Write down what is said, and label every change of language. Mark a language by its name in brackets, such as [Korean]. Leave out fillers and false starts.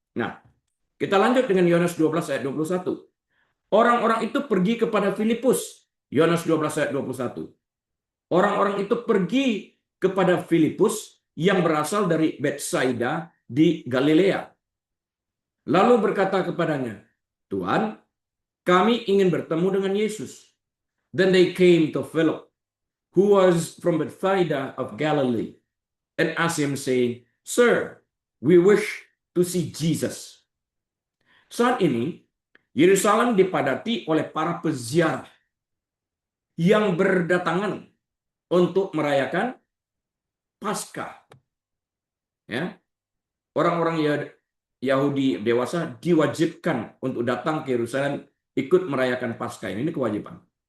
[Indonesian] Nah, kita lanjut dengan Yohanes 12 ayat 21. Orang-orang itu pergi kepada Filipus. Yohanes 12 ayat 21. Orang-orang itu pergi kepada Filipus yang berasal dari Betsaida di Galilea. Lalu berkata kepadanya, "Tuhan, kami ingin bertemu dengan Yesus." [English] Then they came to Philip, who was from Bethsaida of Galilee. and asked him saying, "Sir, we wish to see Jesus." [Indonesian] Saat ini Yerusalem dipadati oleh para peziarah yang berdatangan untuk merayakan Paskah. Ya, orang-orang Yahudi dewasa diwajibkan untuk datang ke Yerusalem ikut merayakan Paskah. Ini kewajiban.